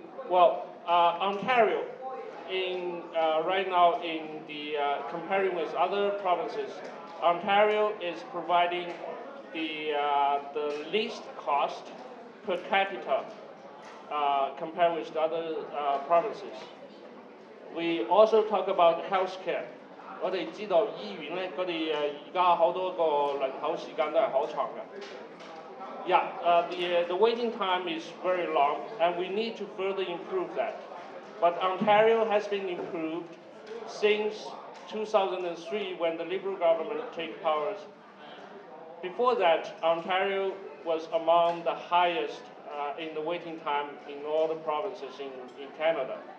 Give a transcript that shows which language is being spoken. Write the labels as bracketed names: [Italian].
[English] Well, Ontario, right now in the comparing with other provinces, Ontario is providing the least cost per capita compared with the other provinces. We also talk about healthcare. [Cantonese] 我哋知道醫院咧，佢哋而家好多個輪候時間都係好長嘅。 [English] Yeah, the waiting time is very long, and we need to further improve that. But Ontario has been improved since 2003 when the Liberal government took powers. Before that, Ontario was among the highest in the waiting time in all the provinces in Canada.